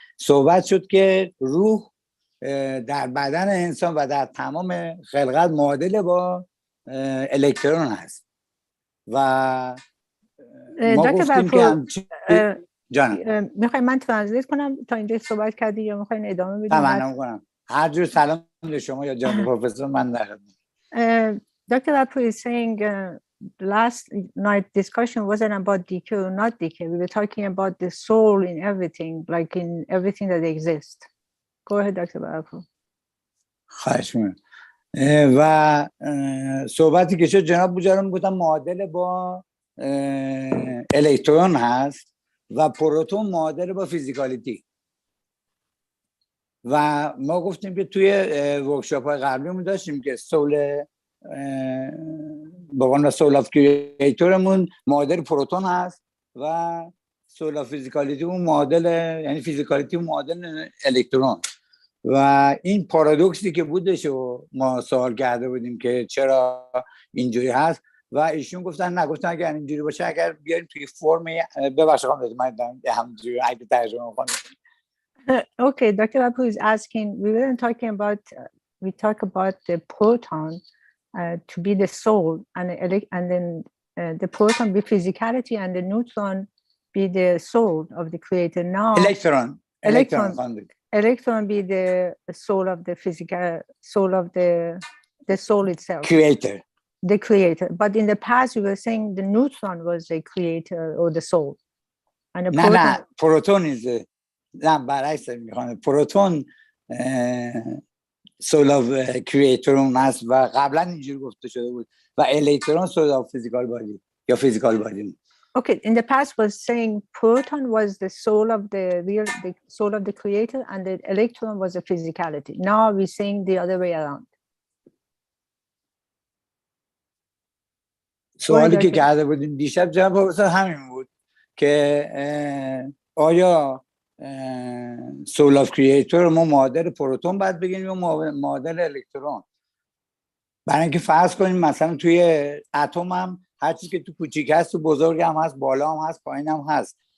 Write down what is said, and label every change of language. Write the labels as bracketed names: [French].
[Persian] صحبت شد که روح در بدن انسان و در تمام خلقت معادل با الکترون هست و ما گفتیم که جانم میخوایم من ترنسلیت کنم تا اینجا صحبت کردی یا میخواین ادامه بدیم؟ تمام کنم هر جور سلام به شما یا جناب پروفسور. من در [English] Dr. Lapur is saying last night discussion wasn't about decay or not decay. We were talking about the soul in everything, like in everything that exists. Go ahead, Dr. Lapur. [Persian] خواهش می‌کنم. و صحبتی که شد جناب بوجارم گفتم معادل با الکترون هست و پروتون معادل با فیزیکالیتی و ما گفتیم که توی ورکشاپ های قبلیمون داشتیم که سول بقول سول آف کریئتورمون معادل پروتون هست و سول آف فیزیکالیتیمون معادل، یعنی فیزیکالیتی معادل الکترون. و این پارادوکسی که بودش و ما سوال کرده بودیم که چرا اینجوری هست، و ایشون گفتن نگفتن اگر اینجوری باشه اگر بیاریم توی فرم ببخشید من همینجوری اگه ترجمه کنم. [English] Okay, Dr. Abu is asking, we weren't talking about, we talk about the proton to be the soul, and then the proton be physicality and the neutron be the soul of the creator. Now, electron be the soul of the physical, soul of the soul itself. Creator. The creator. But in the past, we were saying the neutron was the creator or the soul. And the proton is the [Persian] برعکس میخوانه پروتون سول آف کریتورون هست و قبلا اینجوری گفته شده بود و الکترون سول آف فیزیکال بادی یا فیزیکال بادی. [English] Okay, in the past was saying proton was the soul of the soul of the creator and the electron was the physicality. Now we're saying the other way around. [Persian] سوالی که کرده بودیم دیشب جواب پروفسور همین بود که آیا سول آف کریتور ما معادل پروتون باید بگیم یا معادل الکترون؟ برای اینکه فرض کنیم مثلا توی اتم هم هر چیزی که تو کوچیک هست تو بزرگ هم هست، بالا هم هست، پایین هم هست.